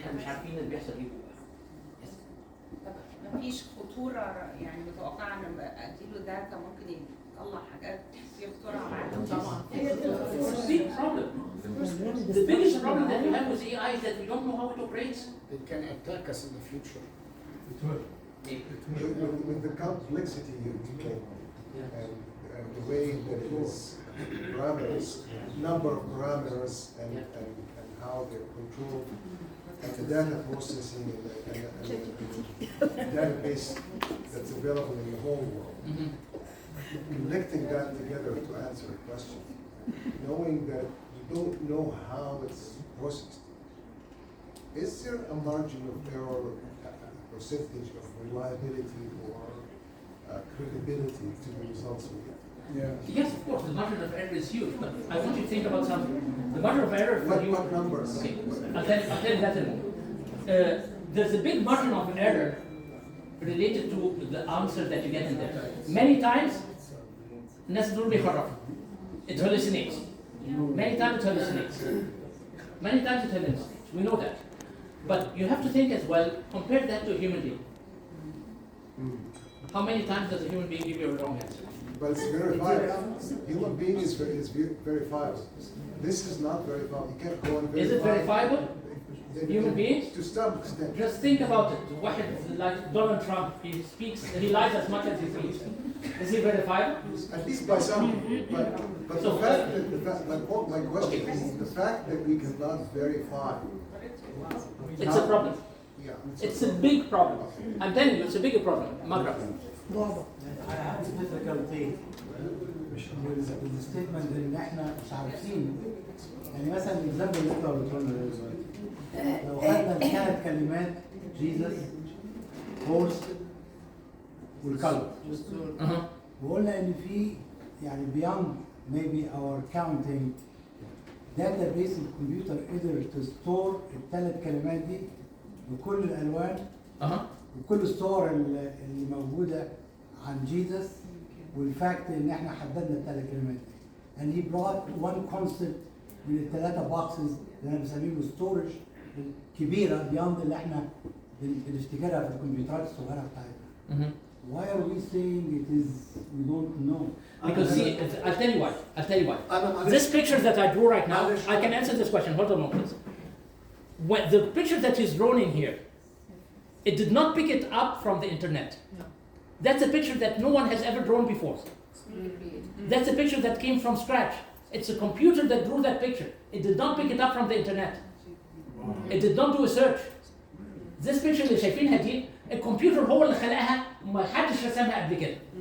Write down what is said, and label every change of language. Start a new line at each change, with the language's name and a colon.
Arabic: احنا مش عارفين اللي بيحصل ايه جوه. مفيش خطورة يعني متوقعة ان اديله داتا ممكن يطلع حاجات في خطورة على العالم طبعا.
English: It's a big problem. The biggest problem that we have with AI is that we don't know how it operates. It can attack us in the future. With the complexity you can and the way that it is parameters, number of parameters and how they're controlled, and the data processing and the database that's available in the whole world. Connecting that together to answer a question, knowing that you don't know how it's processed. Is there a margin of error, a percentage of reliability or credibility to the results we get? Yeah. Yes, of course, the margin of error is huge, but I want you to think about something. The margin of error for you. What numbers? Okay, I'll tell you that in a moment. There's a big margin of error related to the answer that you get in there.
Arabic: Many times, الناس تقول بيخرف.
English: It hallucinates. Many times it hallucinates. Many times it hallucinates. We know that. But you have to think as well, compare that to a human being. How many times does a human being give you a wrong answer? But it's verifiable. Human being is verifiable. This is not verifiable. You can't go and verify. Is it verifiable? Human beings? To some extent. Just think about it. واحد like Donald Trump, he speaks, he lies as much as he speaks. Is he verifiable? At least by some. But So- the fact that my question is the fact that we cannot verify. It's a problem. Yeah. It's a big problem. I'm telling you, it's a bigger problem. Magrab. I have difficulty with the statement ان احنا مش عارفين.
Arabic: يعني مثلا الاكزامبل اللي انت قلته لنا دلوقتي لو خدنا الثلاث كلمات جيسس هورس والكلب وقلنا ان في يعني beyond maybe our counting database الكمبيوتر قدر تستور الثلاث كلمات دي بكل الالوان وكل الصور اللي موجوده عن جيسس والفاكت ان احنا حددنا الثلاث كلمات دي. and he brought one concept من الثلاثه boxes اللي انا بسميهم ستورج كبيره beyond اللي احنا بنفتكرها في الكمبيوترات الصغيره بتاعتنا.
English: Why are we saying it is we don't know? Because see, I'll tell you why. I'll tell you why. This picture that I drew right now, I can answer this question. Hold on a moment, please. When the picture that is drawn in here, it did not pick it up from the internet. That's a picture that no one has ever drawn before. That's a picture that came from scratch. It's a computer that drew that picture. It did not pick it up from the internet. It did not do a search.
Arabic: This picture اللي شايفينها دي الكمبيوتر هو اللي خلقها وما حدش رسمها قبل كده.